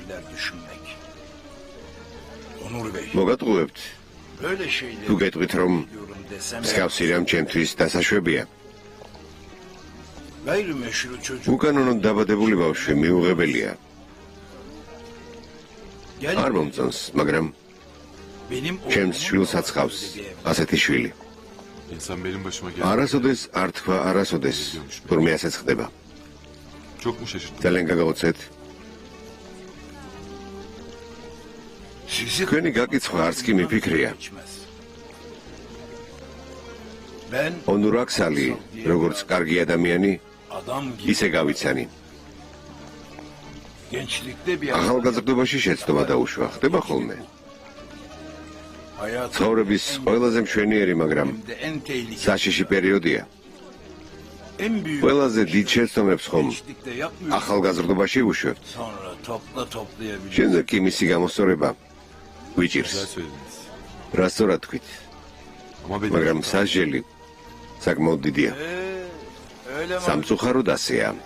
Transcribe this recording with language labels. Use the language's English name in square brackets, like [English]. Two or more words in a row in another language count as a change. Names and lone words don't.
[Georgian] მოგატყუებთ. თუ გეტყვით, რომ მსგავსი რამ ჩემთვის დასაშვებია. უკანონოდ დაბადებული ბავშვი მიუღებელია. არ მომწონს, მაგრამ ჩემს შვილსაც ჰყავს ასეთი შვილი. [Turkish] İnsan benim başıma geldi. [Georgian] არასოდეს არ თქვა არასოდეს, თურმე ასეც ხდება. [Turkish] Çok mu şaşırttın? [Georgian] ძალიან გაგაოცეთ. თქვენი გაკითხვა არც კი მიფიქრია. ონურ აქსალი, როგორც კარგი ადამიანი, ისე გავიცანი. ახალგაზრდობაში შეცდომა დაუშვა, ხდება ხოლმე. ცხოვრების ყველაზე მშვენიერი, მაგრამ საშიში პერიოდია. ყველაზე დიდ შეცდომებს ხომ ახალგაზრდობაში უშვებთ. შემდეგ კი მისი გამოსწორება გვიჭირს. [Turkish] Güzel söylediniz. [Georgian] რა სწორად თქვით, [Turkish] Ama benim [Georgian] მაგრამ სასჯელი საკმაოდ დიდია. სამწუხაროდ ასეა.